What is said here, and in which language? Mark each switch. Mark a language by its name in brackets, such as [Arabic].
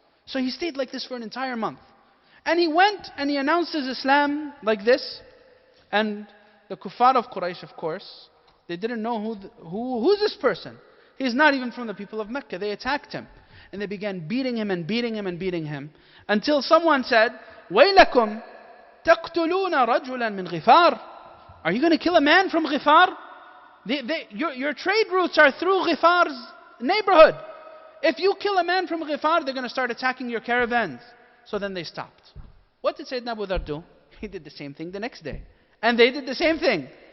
[English] So he stayed like this for an entire month. And he went and he announced his Islam like this. And the kuffar of Quraysh, of course, they didn't know who's this person. He's not even from the people of Mecca. They attacked him. And they began beating him and beating him and beating him. [Arabic] Until someone said, وَيْلَكُمْ تَقْتُلُونَ رَجُلًا مِنْ غِفَارٍ. [English] Are you going to kill a man from Ghifar? Your trade routes are through Ghifar's neighborhood. If you kill a man from Ghifar, they're going to start attacking your caravans. So then they stopped. What did Sayyidina Abu Dharr do? He did the same thing the next day. And they did the same thing.